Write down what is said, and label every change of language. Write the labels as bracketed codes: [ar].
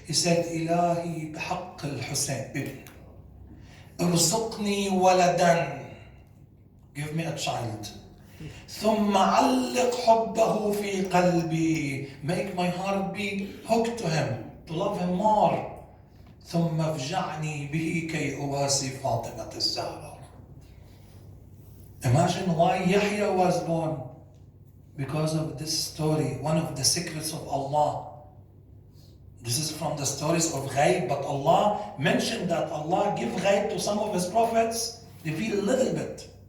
[en] He said, Ilahi bihaqq al-Hussein, ibn. ارزقني ولدا, give me a child. ثم علق حبه في قلبي, make my heart be hooked to him, to love him more. [ar] ثم افجعني به كي أواسي فاطمة الزهراء. [en] Imagine why Yahya was born. Because of this story, one of the secrets of Allah. This is from the stories of ghaib, but Allah mentioned that Allah give ghaib to some of His prophets, reveal a little bit.